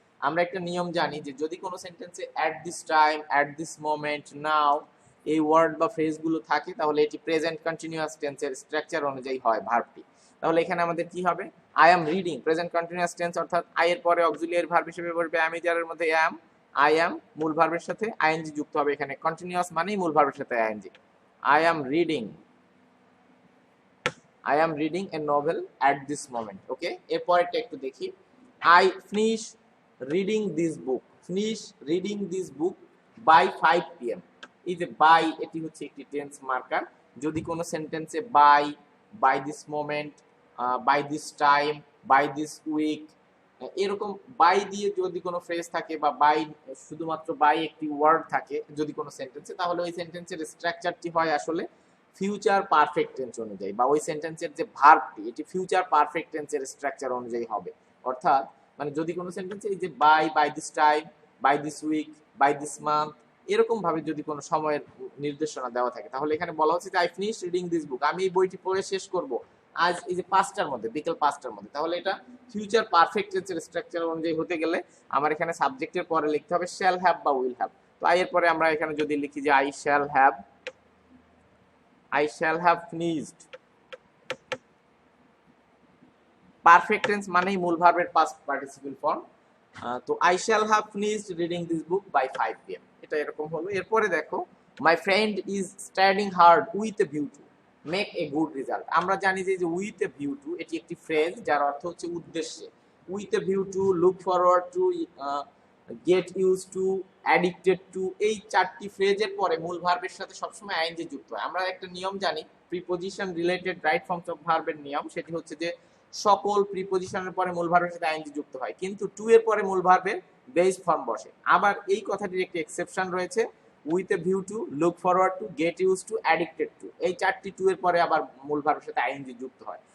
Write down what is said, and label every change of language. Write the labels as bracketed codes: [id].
[bn] আমরা একটা নিয়ম জানি যে যদি কোনো সেন্টেন্সে at this time, at this moment, নাও এই ওয়ার্ড বা ফ্রেজগুলো থাকে তাহলে এটি প্রেজেন্ট কন্টিনিউয়াস টেন্সের স্ট্রাকচার অনুযায়ী হয় ভার্বটি। তাহলে এখানে আমাদের কি হবে, [en] I am reading, [bn] present continuous tense, অর্থাৎ আই এর পরে অক্সিলিয়ারি ভার্ব হিসেবে বলবে আমি, যার মধ্যে অ্যাম, আই অ্যাম মূল ভার্বের সাথে আইএনজি যুক্ত হবে। এখানে কন্টিনিউয়াস মানেই মূল ভার্বের সাথে ING. [en] I am reading, I am reading a novel at this moment. [bn] Okay, এরপরটা একটু দেখি। [en] I finish reading this book. Finish reading this book by 5 p.m. [bn] এই যে by, এটি হচ্ছে একটি টেন্স মার্কার। যদি কোনো সেন্টেন্সে [en] by this moment, by this time, by this week [bn] এরকম বাই দিয়ে যদি কোনো ফ্রেজ থাকে বা বাই শুধুমাত্র বাই একটি ওয়ার্ড থাকে যদি কোনো সেন্টেন্সে, তাহলে ওই সেন্টেন্সের স্ট্রাকচারটি হয় আসলে ফিউচার পারফেক্ট টেন্স অনুযায়ী, বা ওই সেন্টেন্সের যে ভার্বটি এটি ফিউচার পারফেক্ট টেন্সের স্ট্রাকচার অনুযায়ী হবে। অর্থাৎ মানে যদি কোনো সেন্টেন্সে এই যে by this time, by this week, by this month এরকম ভাবে যদি কোনো সময়ের নির্দেশনা দেওয়া থাকে তাহলে এখানে বলা হচ্ছে যে [en] I finish reading this book, [bn] আমি এই বইটি পড়ে শেষ করব আজ এই যে 5টার মধ্যে, বিকেল 5টার মধ্যে। তাহলে এটা ফিউচার পারফেক্ট টেন্সের স্ট্রাকচার অনুযায়ী হতে গেলে আমার এখানে সাবজেক্টের পরে লিখতে হবে শ্যাল হ্যাভ বা উইল হ্যাভ। তো আই এর পরে আমরা এখানে যদি লিখি যে [en] I shall have finished, [bn] perfect tense মানেই মূল ভার্বের পাস্ট পার্টিসিপল ফর্ম। [en] তো I shall have finished reading this book by 5 p.m. [bn] এটা এরকম হলো। এরপরে দেখো [en] my friend is studying hard with a view to make a good result। [bn] আমরা জানি যে [en] with a view to [bn] এটি একটি ফ্রেজ যার অর্থ হচ্ছে উদ্দেশ্যে। [en] with a view to, look forward to, get used to, addicted to, [bn] এই চারটি ফ্রেজের পরে মূল ভার্বের সাথে সবসময় আইএনজি যুক্ত হয়। আমরা একটা নিয়ম জানি preposition related right forms of ভার্বের নিয়ম, সেটি হচ্ছে যে সকল প্রিপজিশনের পরে মূল ভার্বের সাথে আইএনজি যুক্ত হয়, কিন্তু টু এর পরে মূল ভার্বের বেস ফর্ম বসে। আবার এই কথাটির একটি এক্সেপশন রয়েছে, with a view to, look forward to, gate use to, addicted to, এই চারটি টু এর পরে আবার মূল ভার্বের সাথে আইএনজি যুক্ত হয়।